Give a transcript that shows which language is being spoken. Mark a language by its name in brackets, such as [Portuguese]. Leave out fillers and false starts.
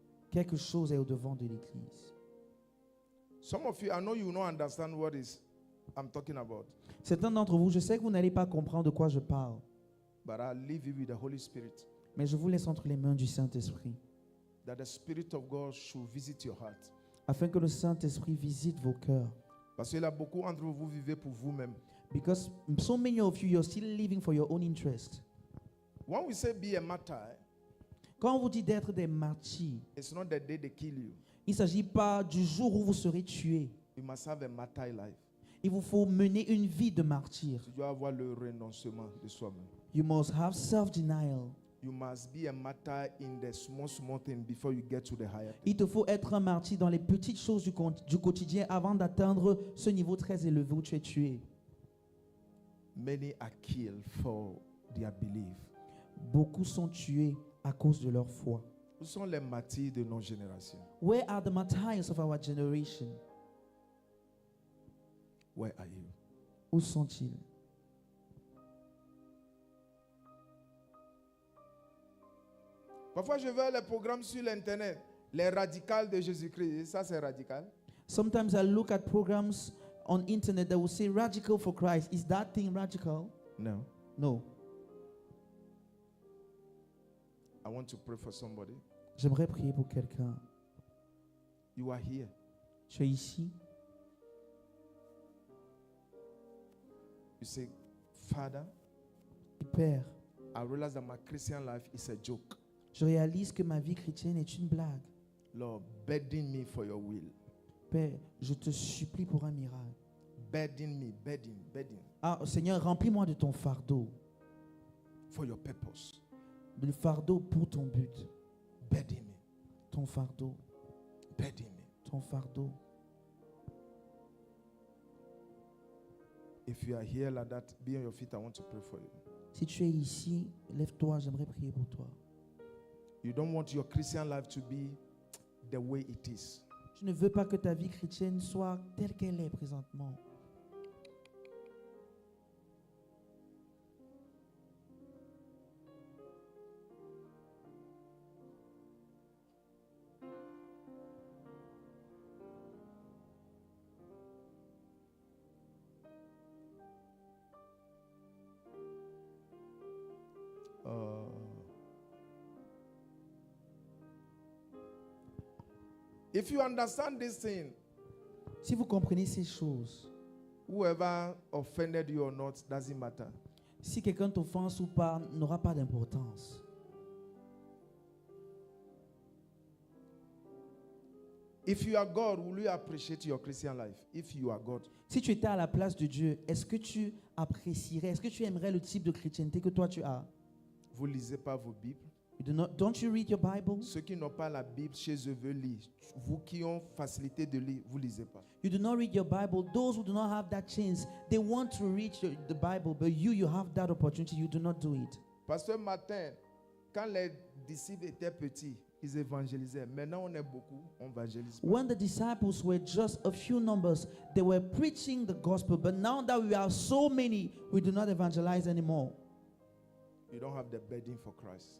[French] Quelque chose est au devant de l'église. [English] Some of you, I know you will not understand what is I'm talking about. [French] Certains d'entre vous, je sais que vous n'allez pas comprendre de quoi je parle, [English] But I'll leave you with the Holy Spirit. [French] mais je vous laisse entre les mains du Saint-Esprit, [English] That the Spirit of God should visit your heart. [French] afin que le Saint-Esprit visite vos cœurs. Parce qu'il y a beaucoup d'entre vous, vous vivez pour vous-même. [English] Because so many of you, you're still living for your own interest. When we say be a martyr, [French] Quand on vous dit d'être des martyrs, [English] it's not the day they kill you. [French] il ne s'agit pas du jour où vous serez tués. [English] You must have a martyr life. [French] Il vous faut mener une vie de martyr. Tu dois avoir le renoncement de soi-même. [English] You must have self-denial. You must be a martyr in the small thing before you get to the higher thing. [French] Il te faut être un martyr dans les petites choses du quotidien avant d'atteindre ce niveau très élevé où tu es tué. [English] Many are killed for their belief. [French] Beaucoup sont tués à cause de leur foi. Où sont les martyrs de nos générations? [English] Where are the martyrs of our generation? Where are you? [French] Où sont-ils? Parfois, je vois les programmes sur l'Internet. Les radicales de Jésus-Christ. Ça, c'est radical. [English] Sometimes I look at programs on internet that will say radical for Christ. Is that thing radical? No. No. I want to pray for somebody. [French] J'aimerais prier pour quelqu'un. [English] You are here. [French] Tu es ici. [English] You say, Father, [French] Père, [English] I realize that my Christian life is a joke. [French] je réalise que ma vie chrétienne est une blague. [English] Lord, burden me for your will. [French] Père, je te supplie pour un miracle. [English] Burden me, burden. [French] Ah, Seigneur, remplis-moi de ton fardeau. [English] For your purpose. [French] Le fardeau pour ton but. [English] Burden me, [French] Ton fardeau. [English] burden me. [French] Ton fardeau. [English] If you are here like that, be on your feet. I want to pray for you. [French] Si tu es ici, lève-toi, j'aimerais prier pour toi. [English] You don't want your Christian life to be the way it is. [French] Tu ne veux pas que ta vie chrétienne soit telle qu'elle est présentement. [English] If you understand this thing, [French] Si vous comprenez ces choses, [English] whoever offended you or not doesn't matter. [French] si quelqu'un t'offense ou pas, n'aura pas d'importance. [English] If you are God, will you appreciate your Christian life? If you are God. [French] Si tu étais à la place de Dieu, est-ce que tu apprécierais, est-ce que tu aimerais le type de chrétienté que toi tu as? Vous lisez pas vos Bibles. [English] Don't you read your Bible? [French] Ceux qui n'ont pas la Bible chez eux veulent lire. Vous qui ont facilité de lire, vous lisez pas. [English] You do not read your Bible. Those who do not have that chance, they want to read the Bible, but you have that opportunity. You do not do it. [French] Pasteur Martin, quand les disciples étaient petits, ils évangélisaient. Maintenant, on est beaucoup, on évangélise pas. [English] When the disciples were just a few numbers, they were preaching the gospel. But now that we are so many, we do not evangelize anymore. You don't have the burden for Christ.